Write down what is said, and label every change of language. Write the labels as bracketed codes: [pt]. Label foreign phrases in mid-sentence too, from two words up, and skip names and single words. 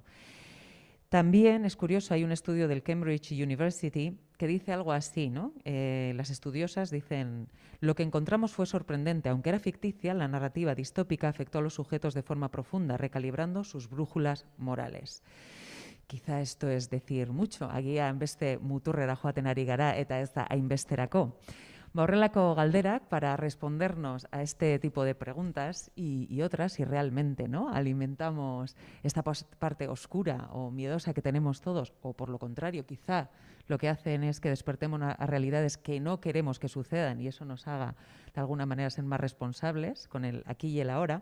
[es] También es curioso, hay un estudio del Cambridge University que dice algo así, ¿no? Las estudiosas dicen: lo que encontramos fue sorprendente, aunque era ficticia, la narrativa distópica afectó a los sujetos de forma profunda, recalibrando sus brújulas morales. Quizá esto es decir mucho, [eu] agian beste muturrera joaten ari gara eta ez da hainbesterako. Horrelako galderak [es] para respondernos a este tipo de preguntas y otras, si realmente, ¿no?, alimentamos esta parte oscura o miedosa que tenemos todos, o por lo contrario, quizá lo que hacen es que despertemos a realidades que no queremos que sucedan y eso nos haga de alguna manera ser más responsables con el aquí y el ahora.